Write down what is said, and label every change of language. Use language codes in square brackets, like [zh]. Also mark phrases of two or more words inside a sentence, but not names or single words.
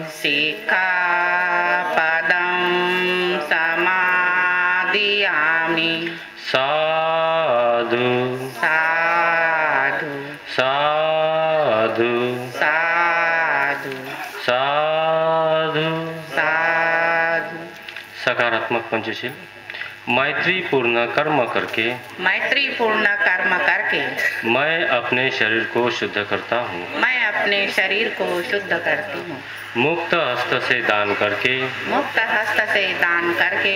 [pi] सिक्खापदं समादियामि साधु साधु साधु साधु साधु। साधु। [hi] सकारात्मक पंचशील। मैत्री पूर्ण कर्म करके मैत्री पूर्ण कर्म करके मैं अपने शरीर को शुद्ध करता हूँ। मैं अपने शरीर को शुद्ध करती हूँ। मुक्त हस्त से दान करके मुक्त हस्त से दान करके